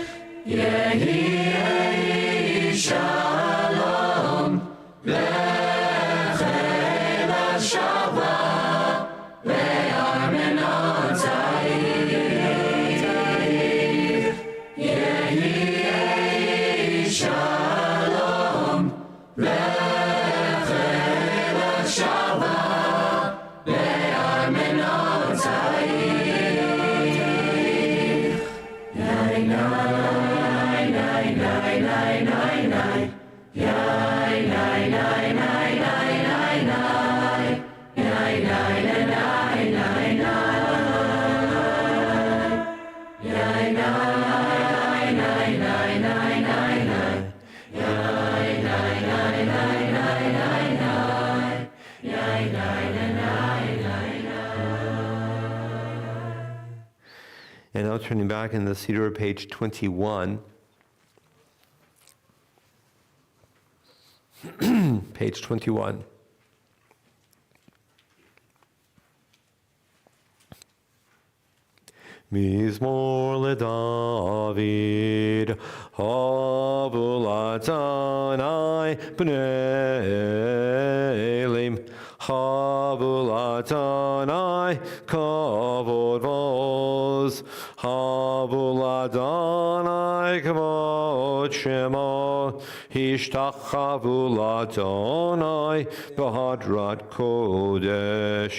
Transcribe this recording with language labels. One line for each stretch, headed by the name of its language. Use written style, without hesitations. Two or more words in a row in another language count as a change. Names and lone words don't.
Hebrew: יהי שלום בחילך שלוה בארמנותייך. יהי שלום בחילך שלוה בארמנותייך. Yai nai nai nai nai nai nai. Yai nai nai nai nai nai nai. Yai nai nai nai nai nai. Yai nai nai nai nai nai nai. Yai nai nai nai nai nai nai. Yai nai nai nai nai nai.
English: And now turning back in the Cedar, page 21, Page 21.
Hebrew: מזמור לדוד הבו ליהוה בני אלים הבו ליהוה כבוד ועז הבו ליהוה כבוד שמו השתחוו ליהוה בהדרת קדש.